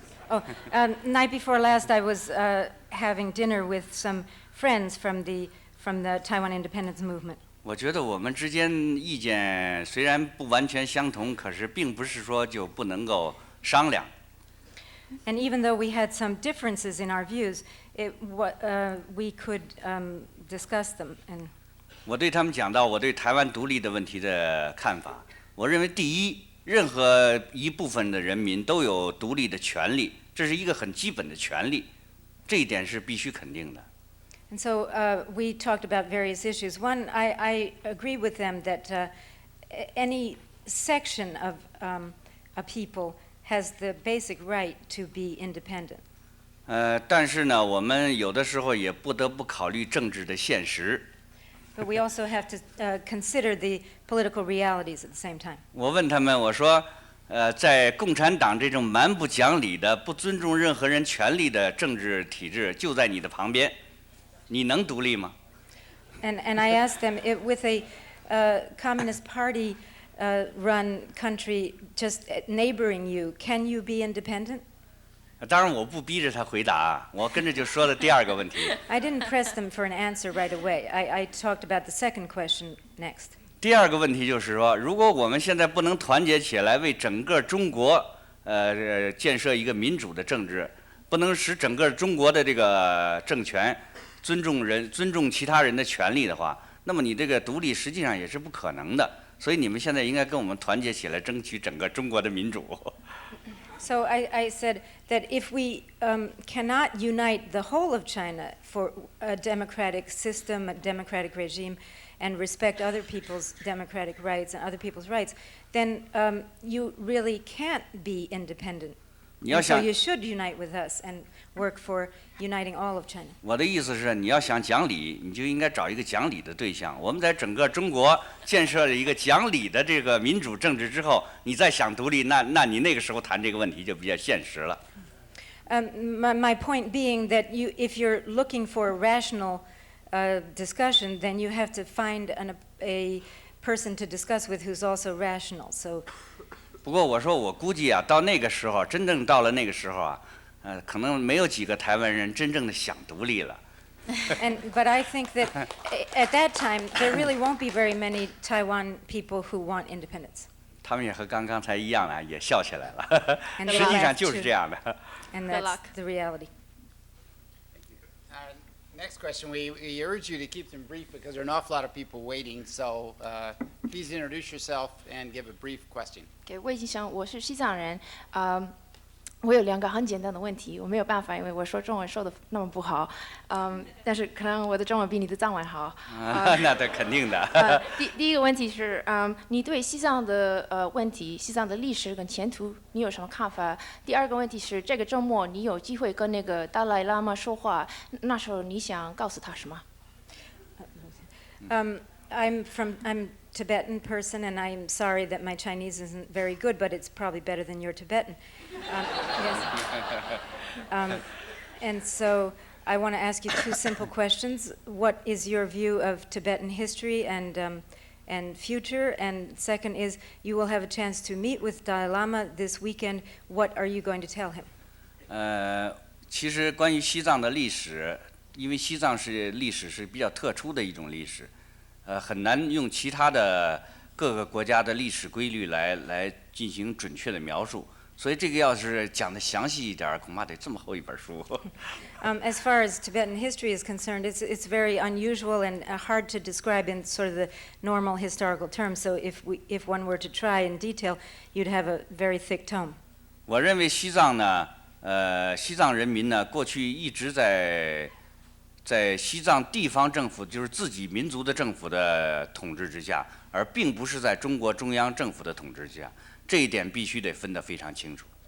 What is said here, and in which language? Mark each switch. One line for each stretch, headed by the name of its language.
English: Oh, night before last, I was having dinner with some friends from the Taiwan independence movement.
Chinese: 我觉得我们之间意见虽然不完全相同，可是并不是说就不能够商量。
English: And even though we had some differences in our views, we could discuss them. And
Chinese: 我对他们讲到我对台湾独立的问题的看法。我认为，第一，任何一部分的人民都有独立的权利，这是一个很基本的权利，这一点是必须肯定的。
English: And so we talked about various issues. One, I agree with them that any section of a people has the basic right to be independent.
Chinese: 但是呢，我们有的时候也不得不考虑政治的现实。
English: But we also have to consider the political realities at the same time.
Chinese: 我问他们，我说，在共产党这种蛮不讲理的、不尊重任何人权利的政治体制就在你的旁边，你能独立吗？
English: And I asked them, if with a Communist Party run country just neighboring you, can you be independent?
Chinese: 当然，我不逼着他回答，我跟着就说了第二个问题。
English: I didn't press them for an answer right away. I talked about the second question next.
Chinese: 第二个问题就是说，如果我们现在不能团结起来，为整个中国建设一个民主的政治，不能使整个中国的这个政权尊重其他人的权利的话，那么你这个独立实际上也是不可能的。所以你们现在应该跟我们团结起来，争取整个中国的民主。
English: So I said that if we cannot unite the whole of China for a democratic system, a democratic regime, and respect other people's democratic rights and other people's rights, then you really can't be independent. And so you should unite with us and work for uniting all of China.
Chinese: 我的意思是，你要想讲理，你就应该找一个讲理的对象。我们在整个中国建设了一个讲理的这个民主政治之后，你再想独立，那你那个时候谈这个问题就比较现实了。
English: My point being that if you're looking for a rational discussion, then you have to find a person to discuss with who's also rational. So.
Chinese: 不过我说，我估计啊，到那个时候，真正到了那个时候啊，可能没有几个台湾人真正的想独立了。
English: But I think that at that time there really won't be very many Taiwan people who want independence.
Chinese: 他们也和刚才一样啊，也笑起来了。实际上就是这样的。
English: And that's the reality. Next question, we urge you to keep them brief because there are an awful lot of people waiting, so please introduce yourself and give a brief question.
Chinese: 给魏先生，我是西藏人，我有2个很简单的问题，我没有办法，因为我说中文说的那么不好，但是可能我的中文比你的藏文好。那这肯定的。第一个问题是，你对西藏的问题、西藏的历史跟前途，你有什么看法？第二个问题是，这个周末你有机会跟那个达赖喇嘛说话，那时候你想告诉他什么？
English: I'm Tibetan person, and I'm sorry that my Chinese isn't very good, but it's probably better than your Tibetan. Yes. And so I want to ask you 2 simple questions. What is your view of Tibetan history and future? And second is, you will have a chance to meet with Dalai Lama this weekend. What are you going to tell him?
Chinese: 其实关于西藏的历史，因为西藏历史是比较特殊的一种历史。很难用其他的各个国家的历史规律来进行准确的描述，所以这个要是讲得详细一点，恐怕得这么厚一本书。
English: As far as Tibetan history is concerned, it's very unusual and hard to describe in sort of the normal historical terms. So if one were to try in detail, you'd have a very thick tome.
Chinese: 我认为西藏呢，西藏人民呢，过去一直在西藏地方政府，就是自己民族的政府的统治之下，而并不是在中国中央政府的统治之下，这一点必须得分得非常清楚。